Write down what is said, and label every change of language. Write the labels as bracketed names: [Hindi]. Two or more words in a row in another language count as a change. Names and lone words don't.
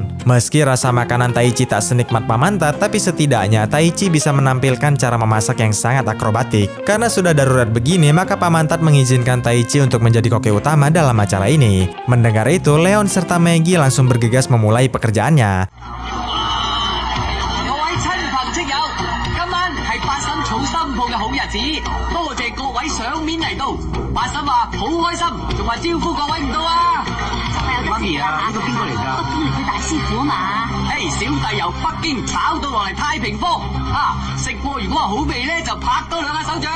[Indonesian] Meski rasa makanan Taichi tak senikmat Pamantat, tapi setidaknya Taichi bisa menampilkan cara memasak yang sangat akrobatik. Karena sudah darurat begini, maka Pamantat mengizinkan Taichi untuk menjadi koki utama dalam acara ini. Mendengar itu, Leon serta Maggie langsung bergegas memulai pekerjaannya. [Cantonese] 各位親朋戚友，今晚係八嬸娶新抱嘅好日子，多謝各位賞面嚟到。八嬸話好開心，仲話招呼各位唔到啊！媽咪啊，呢個邊個嚟㗎？北京嚟嘅大師傅啊嘛！小弟由北京跑到落嚟太平坊，食過如果話好味咧，就拍多兩下手掌。